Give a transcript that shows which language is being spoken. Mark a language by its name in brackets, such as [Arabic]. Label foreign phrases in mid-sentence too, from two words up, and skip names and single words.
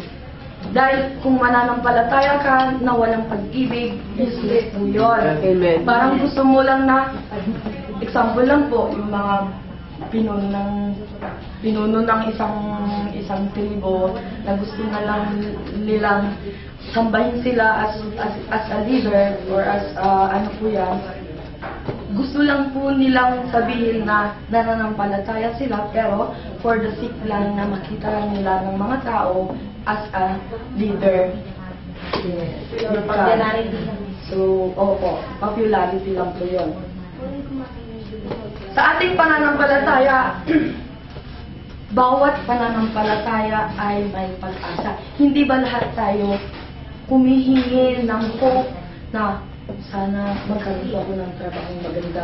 [Filipino] Dahil kung mananampalataya ka na walang pag-ibig, useless po yun. Amen. Parang gusto mo lang na, example lang po, yung mga pinuno ng isang tribo na gusto na lang nilang sambahin sila [English] as a leader or as [Filipino] ano po yan. Gusto lang po nilang sabihin na nananampalataya sila, pero [English] for the sake [Filipino] lang na makita nila ng mga tao [English] as a leader. [Filipino] So, opo, popularity lang po yun. Sa ating pananampalataya, bawat pananampalataya ay may pag-asa. Hindi ba lahat tayo humihingi ng hope na sana magkaroon po ako ng trabaho maganda.